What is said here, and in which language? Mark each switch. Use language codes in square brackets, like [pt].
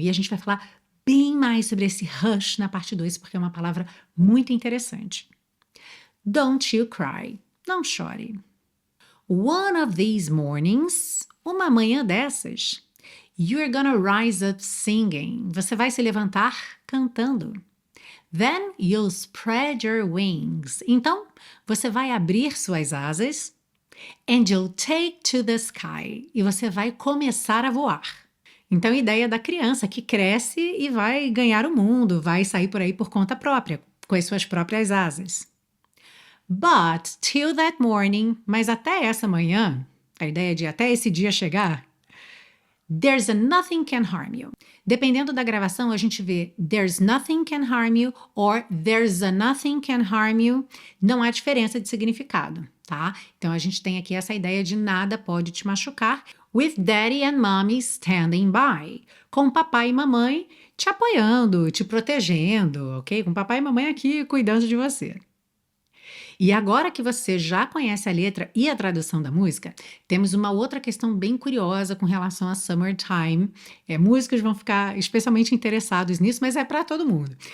[pt] E a gente vai falar bem mais sobre esse hush na parte 2, porque é uma palavra muito interessante. [en] Don't you cry. [pt] Não chore. [en] One of these mornings, [pt] uma manhã dessas, [en] you're gonna rise up singing. [pt] Você vai se levantar cantando. [en] Then you'll spread your wings. [pt] Então, você vai abrir suas asas. [en] And you'll take to the sky. [pt] E você vai começar a voar. Então, a ideia da criança que cresce e vai ganhar o mundo, vai sair por aí por conta própria, com as suas próprias asas. [en] But till that morning, [pt] mas até essa manhã, a ideia de até esse dia chegar, [en] there's a nothing can harm you. [pt] Dependendo da gravação, a gente vê [en] there's nothing can harm you [pt] or [en] there's a nothing can harm you. [pt] Não há diferença de significado, tá? Então a gente tem aqui essa ideia de nada pode te machucar. [en] With daddy and mommy standing by. [pt] Com papai e mamãe te apoiando, te protegendo, ok? Com papai e mamãe aqui cuidando de você. E agora que você já conhece a letra e a tradução da música, temos uma outra questão bem curiosa com relação a Summertime. Músicos vão ficar especialmente interessados nisso, mas é para todo mundo.